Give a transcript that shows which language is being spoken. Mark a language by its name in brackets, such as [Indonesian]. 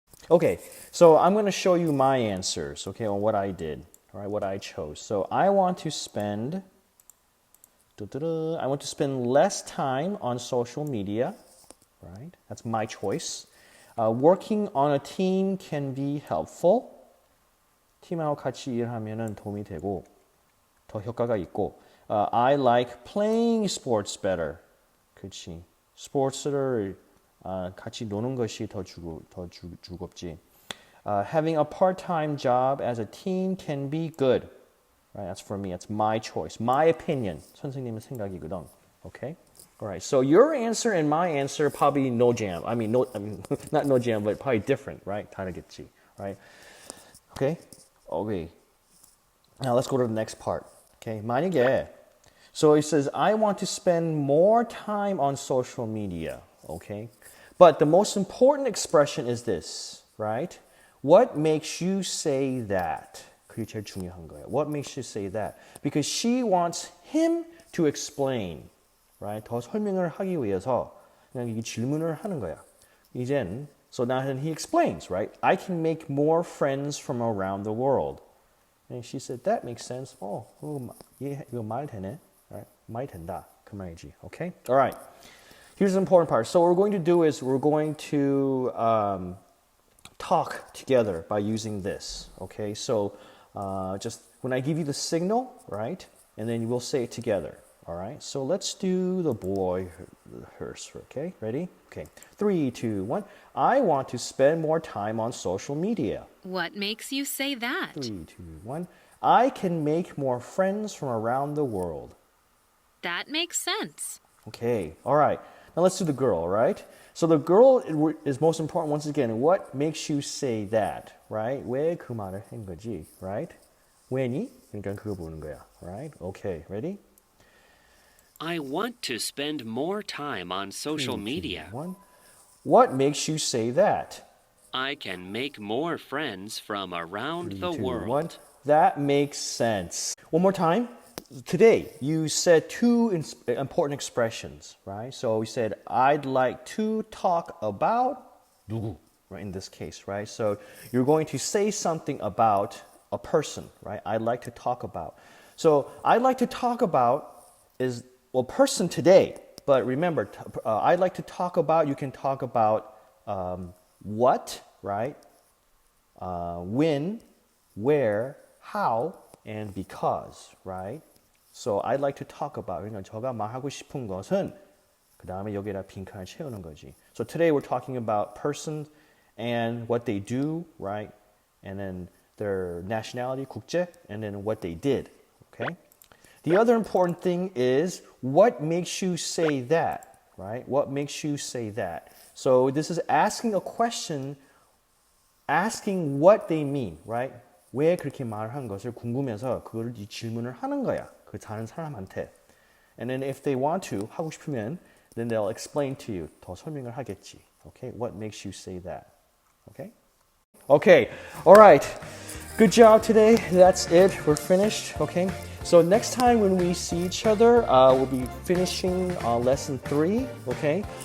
[English] Okay, so I'm going to show you my answers, okay, on what I did, all right, what I chose. So I want to spend less time on social media, right? That's my choice. Working on a team can be helpful. [Korean] 팀하고 같이 일하면은 도움이 되고 더 효과가 있고. [English] I like playing sports better. [Korean] 그렇지. 스포츠를 같이 노는 것이 더 즐겁지. [English] Having a part-time job as a teen can be good. Right? That's for me. That's my choice. My opinion. [Korean] 선생님의 생각이거든. [English] Okay? All right. So your answer and my answer probably no jam. I mean, not no jam, but probably different, right? [Korean] 다르겠지. [English] Right? Okay? Okay. Now let's go to the next part. Okay? [Korean] 만약에 [English] so it says I want to spend more time on social media. Okay? But the most important expression is this, right? What makes you say that? [Korean] 그게 제일 중요한 거예요. [English] What makes you say that? Because she wants him to explain, right? [Korean] 더 설명을 하기 위해서 그냥 이 질문을 하는 거야. 이젠, [English] so now he explains, right? I can make more friends from around the world. And she said, that makes sense. [Korean] 이거 말 되네, [English] right? [Korean] 말 된다. 그 말이지, [English] okay? All right. Here's the important part. So what we're going to do is we're going to talk together by using this. Okay, so just when I give you the signal, right, and then we'll say it together. All right, so let's do the boy hearse. Okay, ready? Okay, 3, 2, 1. I want to spend more time on social media. What makes you say that? 3, 2, 1. I can make more friends from around the world. That makes sense. Okay, all right. Now let's do the girl, right? So the girl is most important once again. What makes you say that, right? [Korean] 왜 그 말을 한 거지, [English] right? [Korean] 왜니? 그러니까 그거 보는 거야, right? [English] Okay, ready? I want to spend more time on social media. 1. What makes you say that? I can make more friends from around the 3, 2, world. 1. That makes sense. One more time. Today, you said two important expressions, right? So we said, I'd like to talk about [Korean] 누구, [English] right? In this case, right? So you're going to say something about a person, right? I'd like to talk about. So I'd like to talk about is, well, person today. But remember, I'd like to talk about, you can talk about what, right? When, where, how, and because, right? So I'd like to talk about, [Korean] 그러니까 제가 말하고 싶은 것은 그 다음에 여기다 빈칸을 채우는 거지. [English] So today we're talking about persons and what they do, right? And then their nationality, 국제, and then what they did, okay? The other important thing is what makes you say that, right? What makes you say that? So this is asking a question, asking what they mean, right? [Korean] 왜 그렇게 말을 한 것을 궁금해서 그걸 이 질문을 하는 거야. 그 다른 사람한테. [English] And then if they want to, [Korean] 하고 싶으면 [English] then they'll explain to you. [Korean] 더 설명을 하겠지. [English] Okay? What makes you say that? Okay? Okay. All right. Good job today. That's it. We're finished. Okay? So next time when we see each other, we'll be finishing lesson 3. Okay?